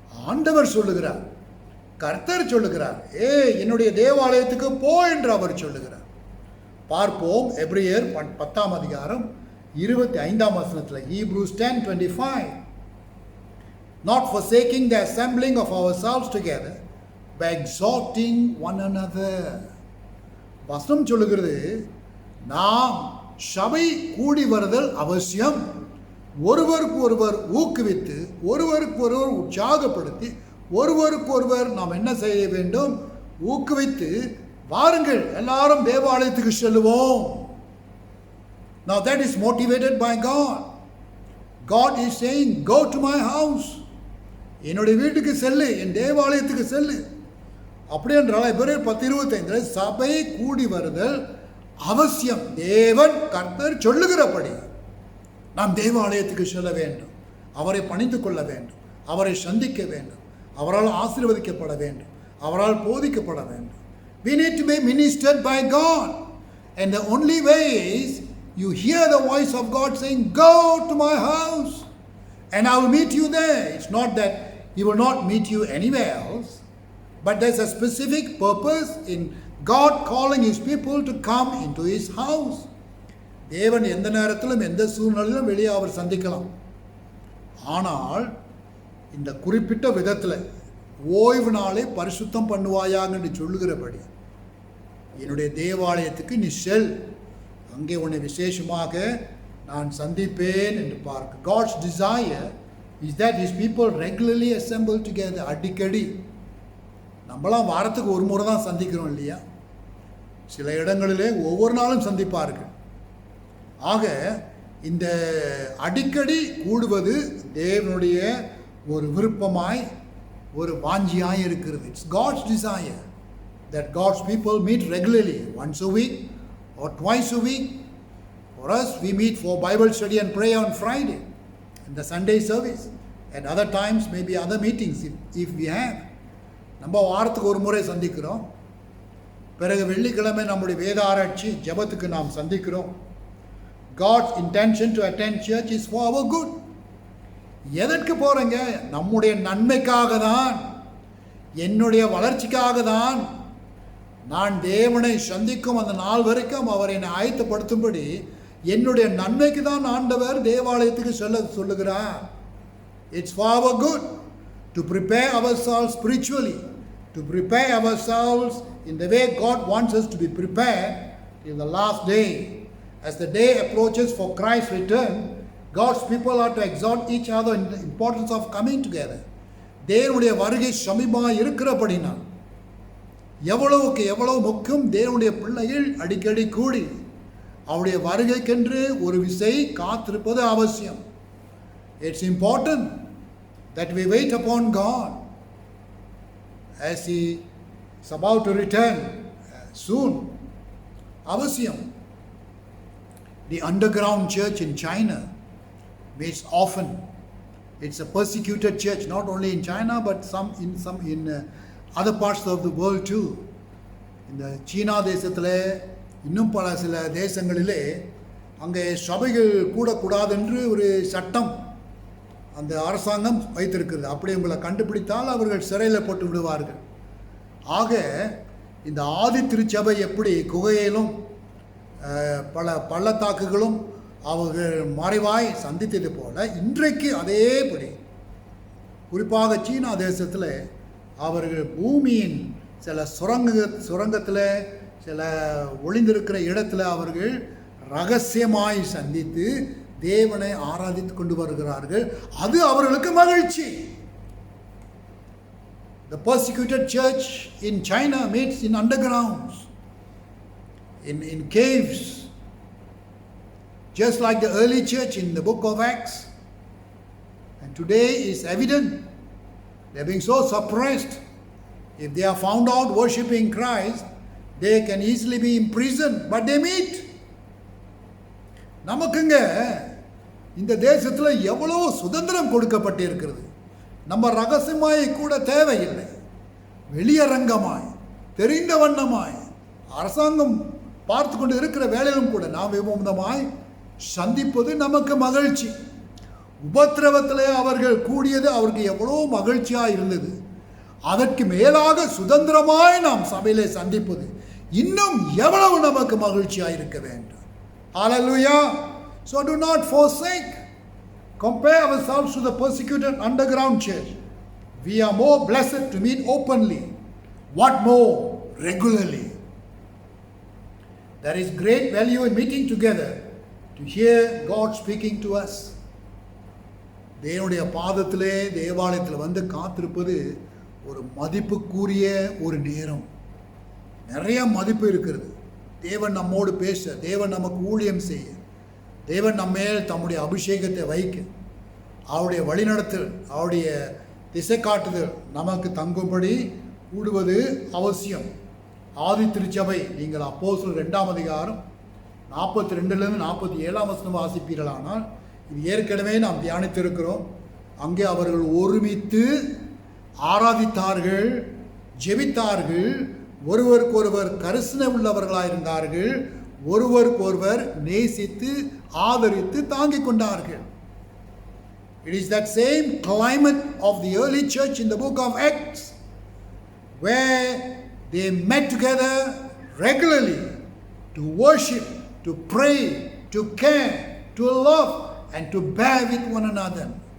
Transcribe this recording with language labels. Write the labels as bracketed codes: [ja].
[ta] ஆண்டவர் சொல்லுகிறார், கர்த்தர் சொல்லுகிறார், என்னுடைய தேவாலயத்துக்கு போ என்று அவர் சொல்லுகிறார். பார்ப்போம் எபிரேயர் 10:25 [en] Hebrews 10:25. Not forsaking the assembling of ourselves together, by exhorting one another. [ta] வசனம் சொல்லுகிறது, நாம் சபை கூடி வருதல் அவசியம். ஒருவருக்கு ஒருவர் ஊக்குவித்து, ஒருவருக்கு ஒருவர் உற்சாகப்படுத்தி, ஒருவருக்கு ஒருவர் நாம் என்ன செய்ய வேண்டும்? ஊக்குவித்து, வாருங்கள் எல்லாரும் தேவாலயத்துக்கு செல்லுவோம். [en] Now that is motivated by God. God is saying, go to my house. [ta] என்னுடைய வீட்டுக்கு செல்லு, என் தேவாலயத்துக்கு செல்லு. அப்படி என்றால் எபிரேயர் 10:25 சபை கூடி வருதல் அவசியம். தேவன் கர்த்தர் சொல்லுகிறபடி நாம் தேவாலயத்துக்கு செல்ல வேண்டும், அவரை பணிந்து கொள்ள வேண்டும், அவரை சந்திக்க வேண்டும், அவரால் ஆசீர்வதிக்கப்பட வேண்டும், அவரால் போதிக்கப்பட வேண்டும். [en] We need to be ministered by God, and the only way is you hear the voice of God saying, go to my house and I will meet you there. It's not that he will not meet you anywhere else, but there's a specific purpose in God calling his people to come into his house. [ta] தேவன் எந்த நேரத்திலும் எந்த சூழ்நிலையிலும் வெளியே அவர் சந்திக்கலாம். ஆனால் இந்த குறிப்பிட்ட விதத்தில் ஓய்வு நாளை பரிசுத்தம் பண்ணுவாயாக என்று சொல்லுகிறபடி, என்னுடைய தேவாலயத்துக்கு நீ செல், அங்கே உன்னை விசேஷமாக நான் சந்திப்பேன் என்று பார்க்க. [en] God's desire is that his people regularly assemble together. [ta] அடிக்கடி நம்மளாம் வாரத்துக்கு ஒரு முறை தான் சந்திக்கிறோம் இல்லையா? சில இடங்களிலே ஒவ்வொரு நாளும் சந்திப்பார்கள். ஆக இந்த அடிக்கடி கூடுவது தேவனுடைய ஒரு விருப்பமாய் ஒரு வாஞ்சியாய் இருக்கிறது. [en] It's God's desire that God's people meet regularly, once a week or twice a week. For us, we meet for Bible study and prayer on Friday in the Sunday service. At other times, maybe other meetings if we have. [ta] நம்ம வாரத்துக்கு ஒரு முறை சந்திக்கிறோம். பிறகு வெள்ளிக்கிழமை நம்முடைய வேத ஆராய்ச்சி ஜெபத்துக்கு நாம் சந்திக்கிறோம். [en] God's intention to attend church is for our good. [ta] எதற்கு போகிறேங்க? நம்முடைய நன்மைக்காக தான், என்னுடைய வளர்ச்சிக்காக தான். நான் தேவனை சந்திக்கும் அந்த நாள் வரைக்கும் அவர் என்னை ஆயத்தப்படுத்தும்படி என்னுடைய நன்மைக்கு தான் ஆண்டவர் தேவாலயத்துக்கு சொல்லுகிறார். [en] It's for our good, to prepare ourselves spiritually, to prepare ourselves in the way God wants us to be prepared till the last day. As the day approaches for Christ's return, God's people are to exhort each other in the importance of coming together. [ta] தேவனுடைய வருகை சமீபமாக இருக்கிறபடினால் எவ்வளவுக்கு எவ்வளவு முக்கியம் தேவனுடைய பிள்ளைகள் அடிக்கடி கூடி அவருடைய வருகைக்கென்று ஒரு விசை காத்திருப்பது அவசியம். [en] It's important that we wait upon God as he is about to return soon. [ta] அவசியம். [en] The underground church in China meets often. It's a persecuted church, not only in China but in other parts of the world too. இந்த சீனா தேசத்தில் இன்னும் பல சில தேசங்களிலே அங்கே சபைகள் கூடக்கூடாதென்று ஒரு சட்டம் அந்த அரசாங்கம் வைத்திருக்கிறது. அப்படி உங்களை கண்டுபிடித்தால் அவர்கள் சிறையில் போட்டு விடுவார்கள். ஆக இந்த ஆதி திருச்சபை எப்படி குகையிலும் பல பள்ளத்தாக்குகளும் அவர்கள் மறைவாய் சந்தித்தது போல இன்றைக்கு அதேபடி குறிப்பாக சீனா தேசத்தில் அவர்கள் பூமியின் சில சுரங்கத்தில் சில ஒளிந்திருக்கிற இடத்துல அவர்கள் ரகசியமாய் சந்தித்து தேவனை ஆராதித்து கொண்டு வருகிறார்கள். அது அவர்களுக்கு மகிழ்ச்சி. The persecuted church in China meets in undergrounds, in caves, just like the early church in the book of Acts. And today is evident they're being so suppressed. If they are found out worshiping Christ, they can easily be imprisoned, but they meet. [ta] நமக்குங்க இந்த தேசத்தில் எவ்வளோ சுதந்திரம் கொடுக்கப்பட்டிருக்கிறது. நம்ம ரகசியமாய் கூட தேவையில்லை, வெளியரங்கமாய் தெரிந்த வண்ணமாய் அரசாங்கம் பார்த்து கொண்டு இருக்கிற வேலையிலும் கூட நாம் விபந்தமாய் சந்திப்பது நமக்கு மகிழ்ச்சி. உபத்திரவத்திலே அவர்கள் கூடியது அவருக்கு எவ்வளோ மகிழ்ச்சியாக இருந்தது. அதற்கு மேலாக சுதந்திரமாய் நாம் சபையிலே சந்திப்பது இன்னும் எவ்வளவு நமக்கு மகிழ்ச்சியாக இருக்க வேண்டும். [en] Hallelujah. So do not forsake. Compare ourselves to the persecuted underground church. We are more blessed to meet openly. What more? Regularly. There is great value in meeting together to hear God speaking to us. [ta] தேவனுடைய பாதத்திலே தேவாலயத்தில் வந்து காத்திருப்பது ஒரு மதிப்புக்குரிய ஒரு நேரம். நிறைய மதிப்பு இருக்கிறது. தேவன் நம்மோடு பேச, தேவன் நமக்கு ஊழியம் செய்ய, தேவன் நம்மேல் தம்முடைய அபிஷேகத்தை வைக்க, அவருடைய வழிநடத்தல், அவருடைய திசை காட்டுதல் நமக்கு தங்கும்படி கூடுவது அவசியம். ஆதி திருச்சபை நீங்கள் அப்போஸ்தலர் 2ஆம் அதிகாரம் 42 47 வாசிப்பீர்களானால் இது ஏற்கனவே நாம் தியானித்திருக்கிறோம். அங்கே அவர்கள் ஒருமித்து ஆராதித்தார்கள், ஜெபித்தார்கள், ஒருவருக்கொருவர் கரிசனை உள்ளவர்களாயிருந்தார்கள், ஒருவருக்கொருவர் நேசித்து ஆதரித்து தாங்கிக் கொண்டார்கள். [en] It is that same climate of the early church in the book of Acts, where they met together regularly to worship, to pray, to care, to love, and to bear with one another.